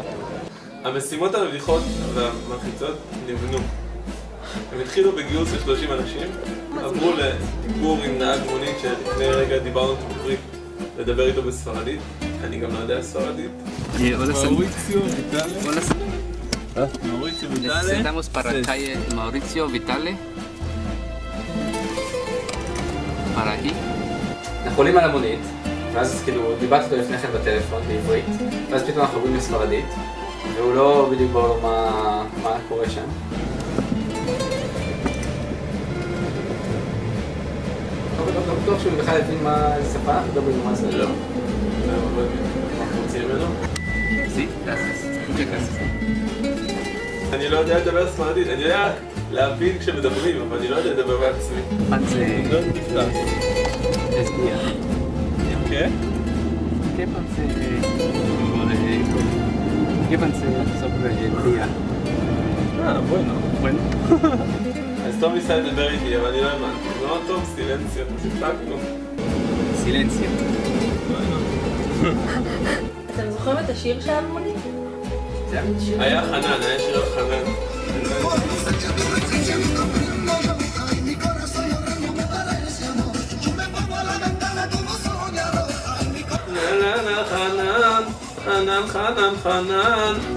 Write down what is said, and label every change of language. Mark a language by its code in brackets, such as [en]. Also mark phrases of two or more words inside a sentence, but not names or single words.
[he] המשימות המביכות והמלחיצות נבנו. הם התחילו בגיוס של 30 אנשים, עברו לדיבור עם נהג מונית שלפני רגע דיברנו בעברית, לדבר איתו בספרדית. אני גם לא יודע ספרדית. מאוריציו ויטלי. מאוריציו ויטלי. [es] Necesitamos para calle Mauricio Vitale. Para aquí. [he] אנחנו עולים על המונית, ואז כאילו דיברתי אותו לפני כן בטלפון בעברית, ואז פתאום אנחנו עוברים לספרדית, והוא לא בדיוק ברור מה קורה שם. לא בטוח שהוא בכלל הבין מה שפה, אנחנו מדברים מה זה. לא. אנחנו רוצים ממנו? אני לא יודע לדבר ספרדית, אני יודע להבין כשמדברים, אבל אני לא יודע לדבר בעצמי. לא נפתח. [es] ¿Qué? ¿Qué pensé sobre el día? Bueno. Bueno. [he] אז תום ניסה לדבר איתי, אבל אני לא האמנתי. לא תום, סילנציה, הפסקנו. [es] Silencio. [he] אתם זוכרים את השיר שהיה במונית? היה חנן, היה שיר על חנן. חנן, חנן, חנן, חנן.